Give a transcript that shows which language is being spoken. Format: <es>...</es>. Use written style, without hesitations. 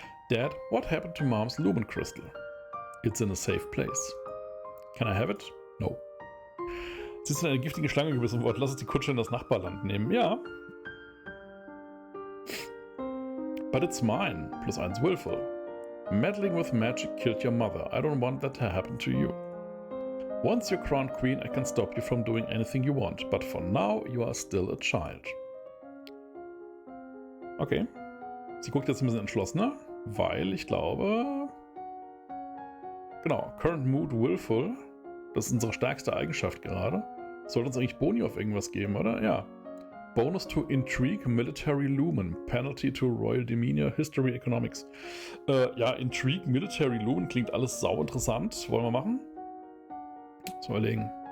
<en>Dad, what happened to Mom's lumen crystal? It's in a safe place. Can I have it? No.</en> <de>Sie ist in eine giftige Schlange gebissen worden. Lass uns die Kutsche in das Nachbarland nehmen. Ja.</de> <en>But it's mine. +1 willful. Meddling with magic killed your mother. I don't want that to happen to you. Once you're crowned queen, I can stop you from doing anything you want. But for now, you are still a child.</en> <de>Okay. Sie guckt jetzt ein bisschen entschlossener, weil ich glaube... Genau, Current Mood Willful. Das ist unsere stärkste Eigenschaft gerade. Sollte uns eigentlich Boni auf irgendwas geben, oder? Ja. Bonus to Intrigue, Military Lumen. Penalty to Royal Demeanor, History, Economics. Ja, Intrigue, Military Lumen klingt alles sau interessant. Wollen wir machen? So überlegen.</de>